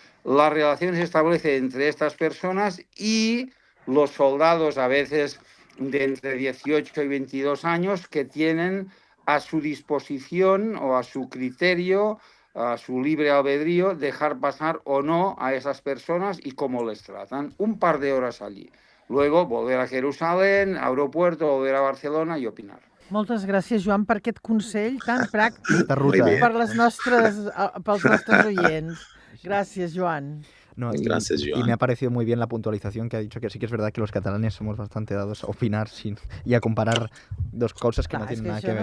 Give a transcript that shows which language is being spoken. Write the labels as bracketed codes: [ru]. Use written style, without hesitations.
[es] La relación se establece entre estas personas y los soldados, a veces de entre 18 y 22 años, que tienen a su disposición o a su criterio, a su libre albedrío, dejar pasar o no a esas personas y cómo les tratan. Un par de horas allí. Luego volver a Jerusalén, aeropuerto, volver a Barcelona i opinar. [ca] Moltes gràcies, Joan, per aquest consell tan pràctic pels nostres oients. [es] Gracias, Joan. No, Gracias, Joan. Y me ha parecido muy bien la puntualización que ha dicho, que sí que es verdad que los catalanes somos bastante dados a opinar y a comparar dos cosas que no tienen nada que ver.